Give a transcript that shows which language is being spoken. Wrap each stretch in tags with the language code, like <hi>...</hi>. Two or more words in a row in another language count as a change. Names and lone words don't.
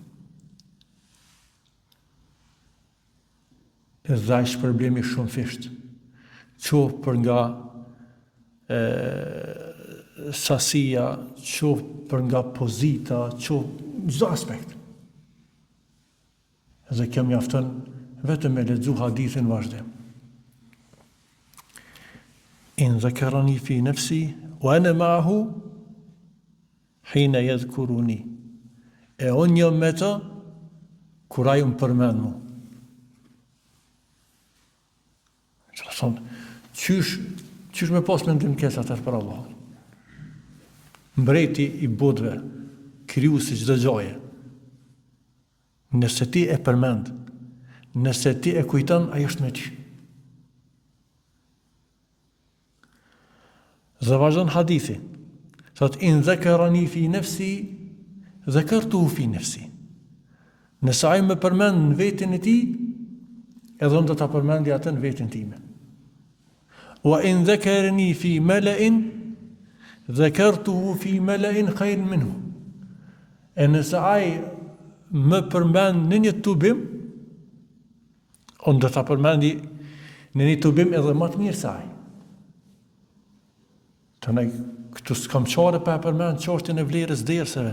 <sq>Dhe ai shpërblemi shumë fisht. Qoftë për nga sasia, qoftë për nga pozita, qoftë çdo aspekt. Dhe kjo mjafton vetëm me lexu hadithin vazhdim.</sq> <ar>إن ذكرني في نفسي وأنا معه حين يذكرني.</ar> <sq>E unë jam me të kur ai më përmend mua. Qysh me pas mendim keq atër për Allah. Mbreti i bodhve, krijuesi çdo gjaje. Nëse ti e përmend, nëse ti e kujton, ai është me ty. Dhe vazhdon hadithi.</sq> <ar>Thot إن ذكرني في نفسي ذكرته في نفسي.</ar> <sq>Nëse ai më përmend në veten e tij, edhe unë do ta përmendja atë në veten time.</sq> <ar>وإن ذكرني في ملإ ذكرته في ملإ خير منه.</ar> <sq>E nëse ai më përmend në një tubim, unë do ta përmendi në një tubim edhe më të mirë se ai. Të ne këtu s'kam çare pa përmend çështjen e vlerës derseve.</sq>